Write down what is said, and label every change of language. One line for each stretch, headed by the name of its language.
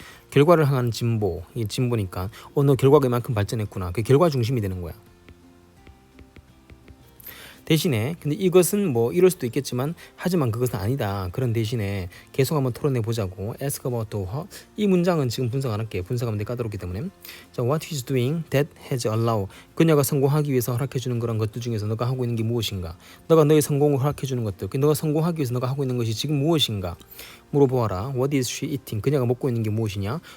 Korean: 결과를 향한 진보, 이 진보니까 너 결과가 이만큼 발전했구나. 그 결과 중심이 되는 거야. 대신에 근데 이것은 뭐 이럴 수도 있겠지만 하지만 그것은 아니다. 그런 대신에 계속 한번 토론해 보자고.
English: Ask about what?
Korean: 이 문장은 지금 분석 안 할게. 분석하면 되게 까다롭기 때문에.
English: 자, what is doing that has allowed?
Korean: 그녀가 성공하기 위해서 허락해 주는 그런 것들 중에서 너가 하고 있는 게 무엇인가? 너가 너의 성공을 허락해 주는 것들. 너가 성공하기 위해서 너가 하고 있는 것이 지금 무엇인가? 물어보아라.
English: What is she eating?
Korean: 그녀가 먹고 있는 게 무엇이냐?